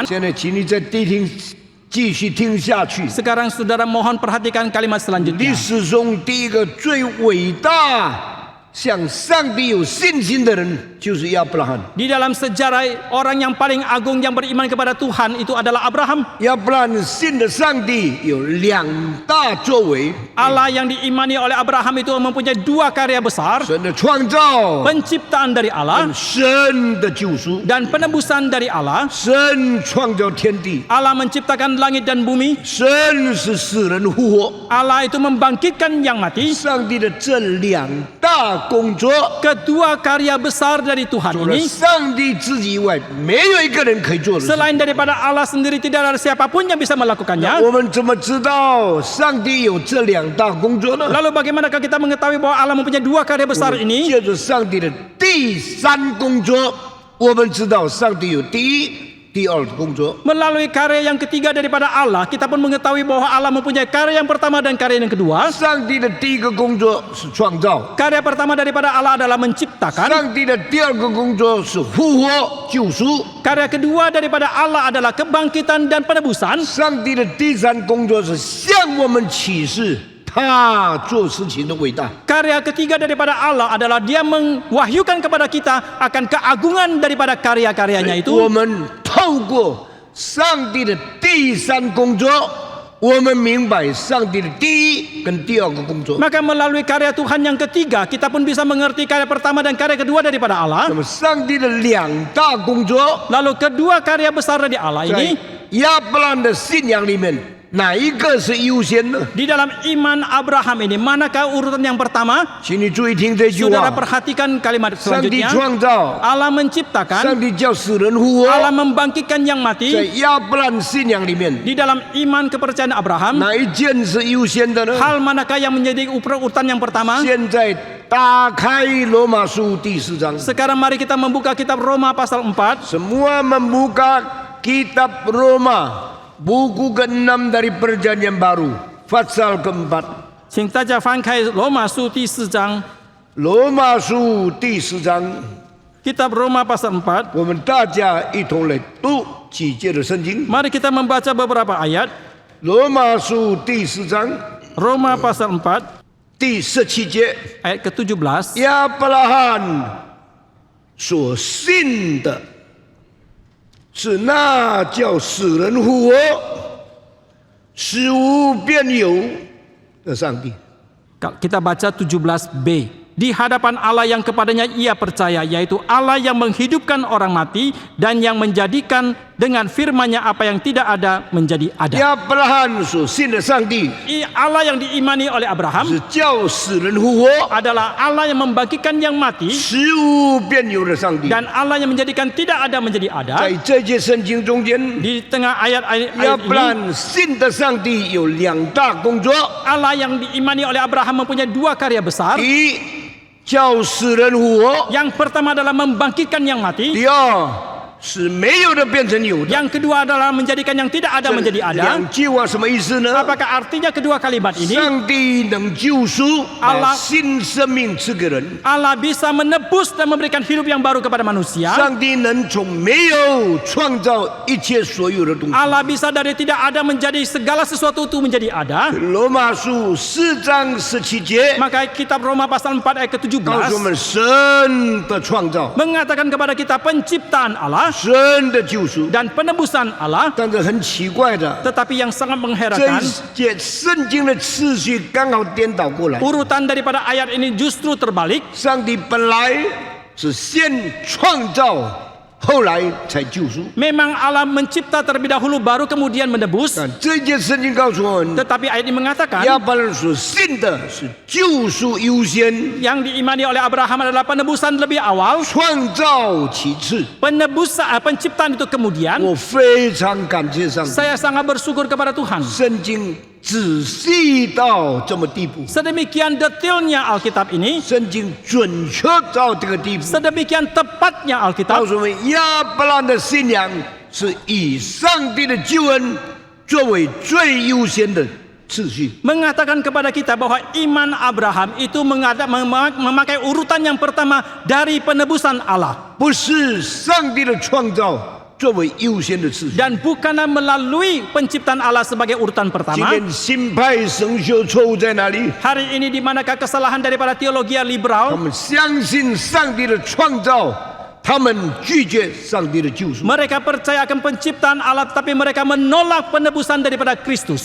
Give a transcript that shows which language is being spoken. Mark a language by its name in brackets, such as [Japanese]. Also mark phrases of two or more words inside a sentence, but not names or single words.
[Chinese] 现在，请你再继续听下去。 [Indonesian] Sekarang saudara mohon perhatikan kalimat [Chinese] 历 [Indonesian] selanjutnya. [Chinese] 史中第一个最伟大、向上帝有信心的人，就是亚伯拉罕。 [Indonesian] Di dalam sejarah orang yang paling agung yang beriman kepada Tuhan itu adalah Abraham. [Chinese] 亚伯拉罕信的上帝有两大作为： [Indonesian] Allah yang diimani oleh Abraham itu mempunyai dua karya besar, [Chinese] 神的创造， [Indonesian] penciptaan dari Allah [Chinese] 神的救赎。 [Indonesian] dan penebusan dari Allah. [Chinese] 神创造天地， [Indonesian] Allah menciptakan langit dan bumi. [Chinese] 神是使人复活。 [Indonesian] Allah itu membangkitkan yang mati. [Chinese] 上帝的这两大工作， [Indonesian] Kedua karya besar dari Tuhan [Chinese] 除了 [Indonesian] ini, [Chinese] 上帝自己以外，没有一个人可以做的事。 [Indonesian] selain daripada Allah sendiri tidak ada siapapun yang bisa melakukannya. [Chinese] 我们怎么知道上帝有这两大工作呢？ [Indonesian] Lalu bagaimanakah kita mengetahui bahwa Allah mempunyai dua karya besar ini? [Chinese] 借着上帝的第三工作，我们知道上帝有第一、第二的工作。 [Indonesian] Melalui karya yang ketiga daripada Allah, kita pun mengetahui bahwa Allah mempunyai karya yang pertama dan karya yang kedua. [Chinese] 上帝的第一个工作是创造， [Indonesian] Karya pertama daripada Allah adalah menciptakan. [Chinese] 上帝的第二个工作是复活救赎， [Indonesian] Karya kedua daripada Allah adalah kebangkitan dan penebusan. [Chinese] 上帝的第三工作是向我们启示他做事情的伟大。 [Indonesian] Karya ketiga daripada Allah adalah Dia mewahyukan kepada kita akan keagungan daripada karya-karyanya [Chinese] 我 [Indonesian] itu. [Chinese] 们透过上帝的第三工作，我们明白上帝的第一跟第二个工作。 [Indonesian] Maka melalui karya Tuhan yang ketiga, kita pun bisa mengerti karya pertama dan karya kedua daripada Allah. [Chinese] 那么，上帝的两大工作， [Indonesian] Lalu kedua karya besar dari Allah [Chinese] 在 [Indonesian] ini, [Chinese] 亚伯兰的信仰里面，哪一个是优先呢？ [Indonesian] di dalam iman Abraham ini, manakah urutan yang pertama? [Chinese] 请你注意听这句 [Indonesian] Saudara [Chinese] 话： [Indonesian] perhatikan kalimat [Chinese] 上帝 [Indonesian] selanjutnya. [Chinese] 创造， [Indonesian] Allah menciptakan, [Chinese] 上帝叫死人复活。 [Indonesian] Allah membangkitkan yang [Chinese] 在 [Indonesian] mati. [Chinese] 亚伯兰信仰里面， [Indonesian] Di dalam iman kepercayaan Abraham, [Chinese] 哪一件是优先的呢？ [Indonesian] hal manakah yang menjadi urutan yang pertama? [Chinese] 现在打开罗马书第4章， [Indonesian] Sekarang mari kita membuka kitab Roma pasal 4. semua membuka kitab Roma, buku ke-6 dari perjanjian baru, pasal ke-4. [Chinese] 请大家翻开罗马书第4章，罗马书第4章， [Indonesian] kitab Roma pasal 4. [Chinese] 我们大家一同来读几节的圣经。 [Indonesian] Mari kita membaca beberapa ayat. [Chinese] 罗马书第4章 [Indonesian] Roma pasal 4 [Chinese] 第17节， [Indonesian] ayat ke-17. [Chinese] 亚伯拉罕所信的是那叫死人复活、使无变有的上帝。 [Indonesian] Kita baca 17b. Di hadapan Allah yang kepadanya ia percaya, yaitu Allah yang menghidupkan orang mati dan yang menjadikan Dengan firman-Nya apa yang tidak ada menjadi ada. [Chinese] 亚伯拉罕所信的上帝 [Indonesian] Allah yang diimani oleh Abraham [Chinese] 是叫死人复活、 [Indonesian] adalah Allah yang membangkitkan yang mati [Chinese] 使无变有的上帝。 [Indonesian] dan Allah yang menjadikan tidak ada menjadi ada. [Chinese] 在这节圣经中间， [Indonesian] Di tengah ayat-ayat [Chinese] 亚伯拉 [Indonesian] ini [Chinese] 罕信的上帝有两大工作： [Indonesian] Allah yang diimani oleh Abraham mempunyai dua karya besar. [Chinese] 第一，叫死人复活； [Indonesian] Yang pertama adalah membangkitkan yang mati. [Chinese] 第二，使没有的变成有的。 [Indonesian] Yang kedua adalah menjadikan yang tidak ada [Chinese] 这 [Indonesian] menjadi ada. [Chinese] 两句话什么意思呢？ [Indonesian] Apakah artinya kedua kalimat ini? [Chinese] 上帝能救赎，把 [Indonesian] Allah [Chinese] 新生命赐给人； [Indonesian] Allah bisa menebus dan memberikan hidup yang baru kepada manusia. [Chinese] 上帝能从没有创造一切所有的东西。 [Indonesian] Allah bisa dari tidak ada menjadi segala sesuatu itu menjadi ada. [Chinese] 罗马书4章17节 [Indonesian] Maka kitab Roma pasal 4 ayat [Chinese] 告诉我 [Indonesian] ke-17 [Chinese] 们神的创造、 [Indonesian] mengatakan kepada kita penciptaan Allah [Chinese] 神的救赎。 [Indonesian] dan penebusan Allah. [Chinese] 但是很奇怪的， [Indonesian] Tetapi yang sangat [Chinese] 这 [Indonesian] mengherankan, [Chinese] 一节圣经的次序刚好颠倒过来。 [Indonesian] urutan daripada ayat ini justru terbalik. [Chinese] 上帝本来是先创造，后来才救赎。 [Indonesian] Memang Allah mencipta terlebih dahulu baru kemudian menebus. [Chinese] 但这一节圣经告诉我们， [Indonesian] Tetapi ayat ini mengatakan [Chinese] 亚伯拉罕所信的是救赎优先， [Indonesian] yang diimani oleh Abraham adalah penebusan lebih awal, [Chinese] 创造其次。 [Indonesian] penciptaan itu kemudian. [Chinese] 我非常感谢上帝， [Indonesian] Saya sangat bersyukur kepada Tuhan. [Chinese] 圣经仔细到这么地步， [Indonesian] Sedemikian detailnya Alkitab ini, [Chinese] 圣经准确到这个地步， [Indonesian] sedemikian tepatnya [Chinese] 告 [Indonesian] Alkitab [Chinese] 诉我们亚伯拉罕的信仰是以上帝的救恩作为最优先的次序。 [Indonesian] mengatakan kepada kita bahwa iman Abraham itu memakai urutan yang pertama dari penebusan Allah [Chinese] 不是上帝的创造作为优先的次序。 [Indonesian] dan bukanlah melalui penciptaan Allah sebagai urutan [Chinese] 今 [Indonesian] pertama. [Chinese] 天新派神学错误在哪里？ [Indonesian] Hari ini di manakah kesalahan daripada teologi [Chinese] 他 [Indonesian] liberal? [Chinese] 们相信上帝的创造，他们拒绝上帝的救赎。 [Indonesian] Mereka percaya akan penciptaan Allah tetapi mereka menolak penebusan daripada Kristus.